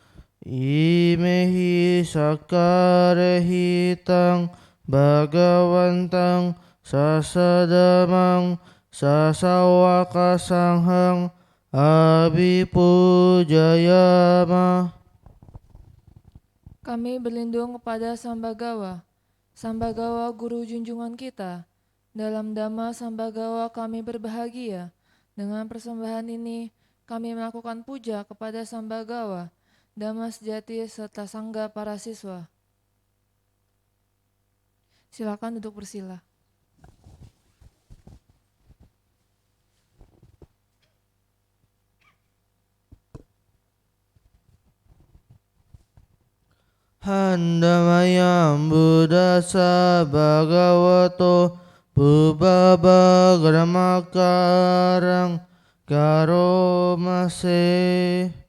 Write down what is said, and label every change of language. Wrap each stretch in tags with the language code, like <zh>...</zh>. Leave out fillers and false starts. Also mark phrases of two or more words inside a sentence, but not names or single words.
<pi>Imehi sakarehitang bhagavantang sasadamang sasawaka sanghang abhipujayama.</pi> <id>Kami berlindung kepada Sang Bhagawa. Sang Bhagawa Guru junjungan kita. Dalam Dhamma Sang Bhagawa kami berbahagia. Dengan persembahan ini kami melakukan puja kepada Sang Bhagawa, Dhamma sejati serta Sangga para siswa. Silakan duduk bersila.</id> <pi>Handamayam buddhasa bhagavato pubbabhagramakarang karomase.</pi>